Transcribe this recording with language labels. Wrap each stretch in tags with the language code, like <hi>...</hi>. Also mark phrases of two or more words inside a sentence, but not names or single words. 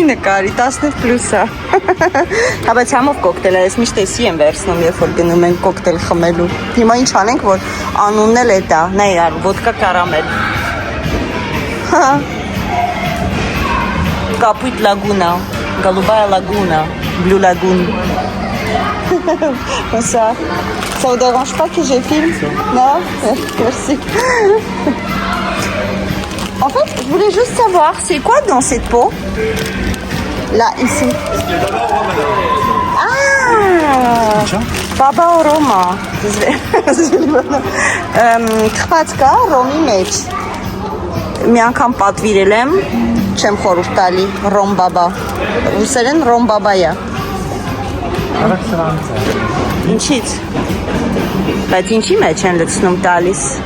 <hy>նկարի, 10 պլուս է Հա բայց համով կոկտել է, ես միշտ էսի եմ վերցնում, երբ որ գնում ենք կոկտել խմելու Հիմա ինչ անենք, որ անունն էլ է դա, նայար, ոդկա կարամել Կապույտ լագունա,</hy> <ru>голубая лагуна,</ru> <en>blue lagoon</en> <fr>Ça vous dérange pas que je filme? Non? Merci. En fait, je voulais juste savoir, c'est quoi dans cette peau? Là, ici. Ah! Baba Roma.</fr> <hy>Քխվածքա ռոմի մեջ։ Մի անգամ պատվիրել եմ, չեմ խորհուրդ տալի, ռոմ բաբա։ Ռուսերեն ռոմ բաբայա։ Ինչից։ Բայց ինչի մեջ են լցնում տալիս։</hy>